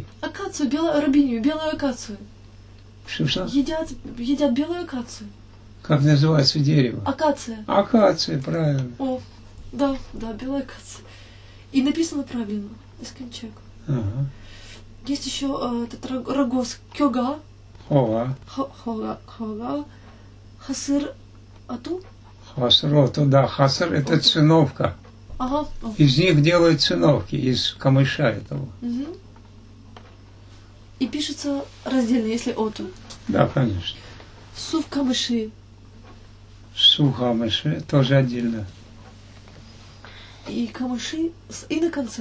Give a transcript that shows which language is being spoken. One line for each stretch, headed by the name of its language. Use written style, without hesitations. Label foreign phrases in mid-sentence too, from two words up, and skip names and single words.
Russian: Акацию, рабинию, белую акацию. Что? Едят белую акацию. Как называется дерево? Акация. Акация, правильно. О, да, белая акация. И написано правильно. Эскемчек. Ага. Есть еще этот рогоз кёга. Хова.
Crimean Tatar: Хога. Хасыр ату.
Russian: Хаср, да, хаср это циновка. Ага. О. Из них делают циновки, из камыша этого. Мгм. И пишется раздельно, если оту. Да, конечно. Сув камыши. Сухамыши тоже отдельно. И камыши и на конце.